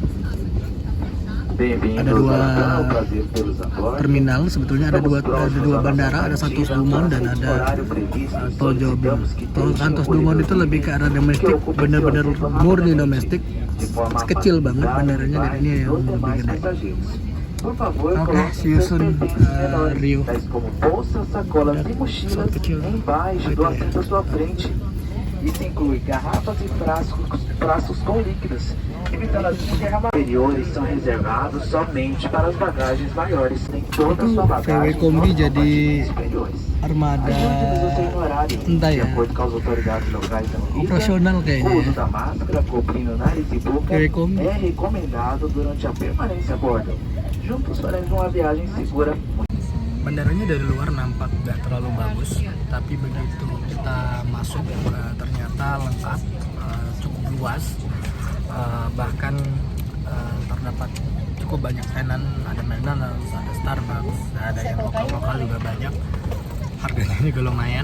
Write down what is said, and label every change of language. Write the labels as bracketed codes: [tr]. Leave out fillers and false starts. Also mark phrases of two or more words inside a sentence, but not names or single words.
[id] Ada dua terminal, sebetulnya ada dua bandara, ada Santos Dumont dan ada Tom Jobim. Santos Dumont itu lebih ke arah domestik, benar-benar murni domestik, kecil banget bandaranya, dan ini yang lebih gede. Oke, [en] see you soon Rio. [id] Pesawat kecil [pt] Isso inclui garrafas e frascos com líquidos, evitando assim derramamentos. Inferiores são reservados somente para as bagagens maiores. Nem toda a sua bagagem [id] Kombi jadi armada entah ya, operasional kayaknya. [pt] O uso da máscara cobrindo nariz e boca é recomendado durante a permanência a bordo. Juntos faremos uma viagem segura. [id] Bandaranya dari luar nampak gak terlalu bagus, tapi begitu kita masuk ternyata lengkap, cukup luas, bahkan terdapat cukup banyak tenan, ada McDonald's, ada Starbucks, ada yang lokal juga banyak, harganya juga lumayan.